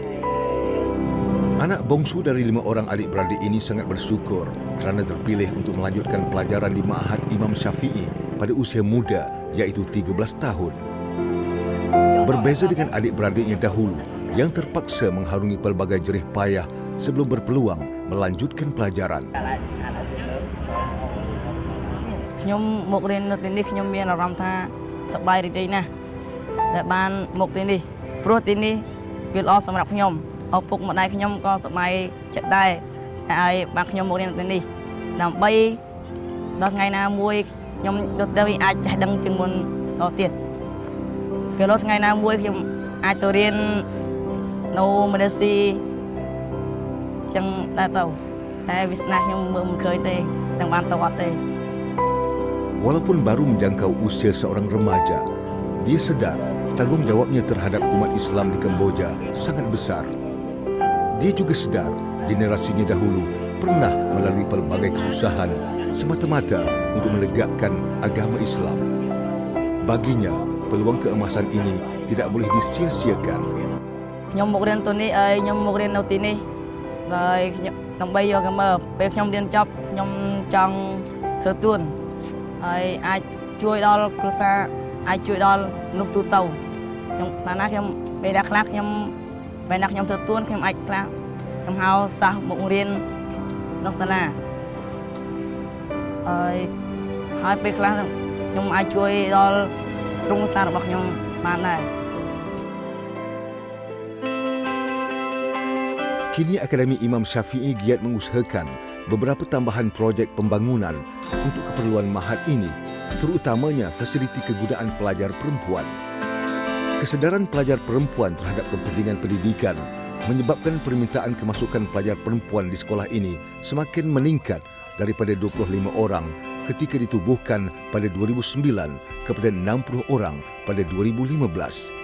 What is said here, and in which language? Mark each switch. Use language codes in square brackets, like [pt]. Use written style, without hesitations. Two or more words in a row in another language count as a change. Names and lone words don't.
[ms] Anak bongsu dari 5 orang adik-beradik ini sangat bersyukur kerana terpilih untuk melanjutkan pelajaran di Ma'had Imam Syafi'i pada usia muda iaitu 13 tahun. Berbeza dengan adik-beradiknya dahulu yang terpaksa mengharungi pelbagai jerih payah sebelum berpeluang melanjutkan pelajaran. [km] ខ្ញុំមករៀននៅទីនេះខ្ញុំមានអារម្មណ៍ថាសប្បាយរីករាយណាស់ដែលបានមកទីនេះព្រោះទី នេះវាល្អសម្រាប់ខ្ញុំឪពុកម្ដាយខ្ញុំក៏សប្បាយចិត្តដែរហើយបានខ្ញុំមករៀននៅទីនេះដើម្បីដល់ថ្ងៃណាមួយខ្ញុំទៅអាចចេះដឹងជាងមុនតទៀតពេលដល់ថ្ងៃណាមួយខ្ញុំអាចទៅរៀននៅម៉ាឡេស៊ីចឹងដែរទៅតែវាស្នាខ្ញុំមើលមិនឃើញទេនឹងបានទៅអត់ទេ [ms] Walaupun baru menjangkau usia seorang remaja, dia sedar tanggungjawabnya terhadap umat Islam di Kamboja sangat besar. Dia juga sedar generasinya dahulu pernah melalui pelbagai kesusahan semata-mata untuk menegakkan agama Islam. Baginya, peluang keemasan ini tidak boleh disia-siakan. [km] ខ្ញុំមករៀនទៅនេះហើយខ្ញុំមករៀននៅទីនេះហើយខ្ញុំដើម្បីយកមកពេលខ្ញុំរៀនចប់ខ្ញុំចង់ធ្វើទួន ហើយអាចជួយដល់គ្រួសារអាចជួយដល់មនុស្សទូទៅខ្ញុំខ្លះណាខ្ញុំពេលណាខ្លះខ្ញុំពេលណាខ្ញុំធ្វើទួនខ្ញុំអាចខ្លះខ្ញុំហៅសិស្សមករៀននៅសាលាហើយពេលខ្លះខ្ញុំអាចជួយដល់ក្រុមគ្រួសាររបស់ខ្ញុំបានដែរ [ms] Kini Akademi Imam Syafi'i giat mengusahakan beberapa tambahan projek pembangunan untuk keperluan Ma'had ini, terutamanya fasiliti kegunaan pelajar perempuan. Kesedaran pelajar perempuan terhadap kepentingan pendidikan menyebabkan permintaan kemasukan pelajar perempuan di sekolah ini semakin meningkat daripada 25 orang ketika ditubuhkan pada 2009 kepada 60 orang pada 2015.